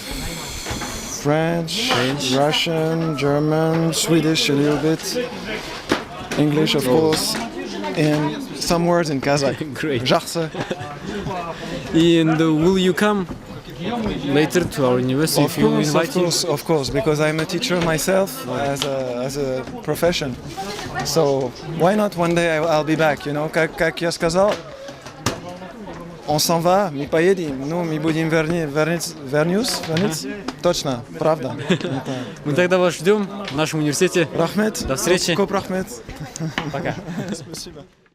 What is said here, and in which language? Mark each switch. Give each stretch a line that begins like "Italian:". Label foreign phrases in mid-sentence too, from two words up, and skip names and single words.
English: French, Russian, German, Swedish a little bit, English of course, and some words in Kazakh. Great.
Kazakh: Жақсы.
English: And will you come later to our university if you invite you? Of course, because I'm a teacher myself as a profession. So why not one day I'll be back, you know,
Russian: как я сказал,
French: on s'en va,
Russian: мы поедем, но мы будем вернуться, точно, правда. Мы тогда вас ждем в нашем университете.
Kazakh: Рахмет.
Russian: До встречи.
Kazakh: Коп рахмет.
Russian: Пока. Спасибо.